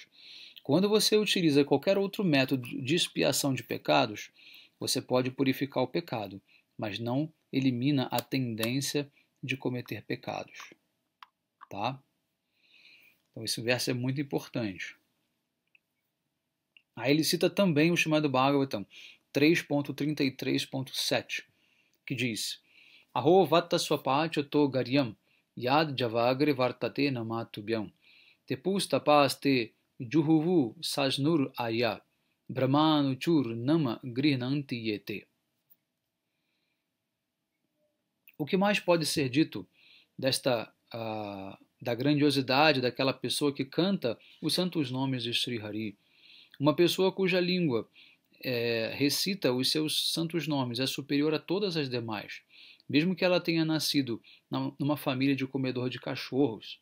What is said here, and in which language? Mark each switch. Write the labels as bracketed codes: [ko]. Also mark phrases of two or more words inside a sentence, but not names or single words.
[pt] Quando você utiliza qualquer outro método de expiação de pecados, você pode purificar o pecado, mas não elimina a tendência de cometer pecados. Tá? Então esse verso é muito importante. Aí ele cita também o Srimad Bhagavatam 3.33.7, que diz: [sa] Aho vatta swapacha to garyam yad javagre vartate namatubhyam tepus tapaste juhuvu sajnur aya brahmanuchur nama grihnanti yete. [pt] O que mais pode ser dito da grandiosidade daquela pessoa que canta os santos nomes de Sri Hari? Uma pessoa cuja língua recita os seus santos nomes é superior a todas as demais, mesmo que ela tenha nascido numa família de comedor de cachorros.